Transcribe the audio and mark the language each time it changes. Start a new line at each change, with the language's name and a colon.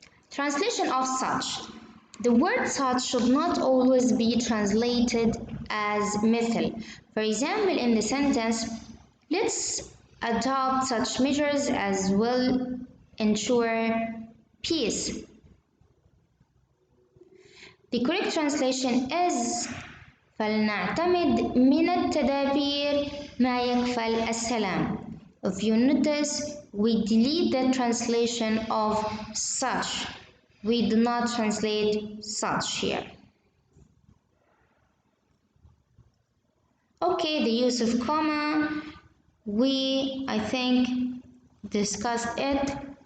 English: Translation of such. The word such should not always be translated as مثل. For example, in the sentence, let's adopt such measures as will ensure peace. The correct translation is
Arabic: فلنعتمد من التدابير ما يكفل السلام.
English: If you notice, we delete the translation of such. We do not translate such here. Okay, the use of comma, I think, discussed it.